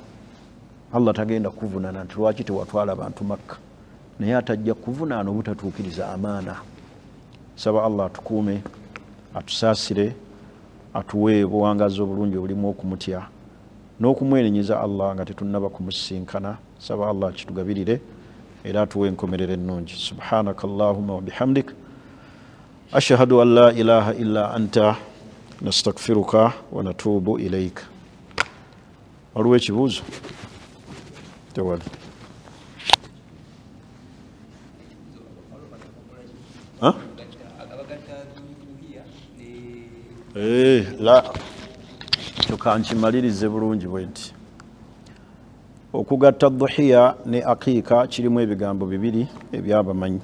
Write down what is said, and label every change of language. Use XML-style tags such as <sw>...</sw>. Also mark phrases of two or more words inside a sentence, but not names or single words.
<lg>Allah tagenda kuvunaana nti lwaki tewatwala abantu Makka, naye atajja kuvunaana obutatuukiriza amaana. Saba Allah atukuume, atusaasire, atuwe obuwangazi obulungi obulimu okumutya n'okumwenenyeza Allah nga tetunnaba kumusinkana. Saba Allah kitugabirire era atuwe enkomerero ennungi.</lg> <ar>سبحانك اللهم وبحمدك أشهد أن لا إله إلا أنت نستغفرك ونتوب إليك.</ar> <lg>Waliwo ekibuuzo? Tewali. La tukankimalirize bulungi bwe nti okugatta dhuhiya ne aqiika kirimu ebigambo bibiri ebyabamanyi.</lg>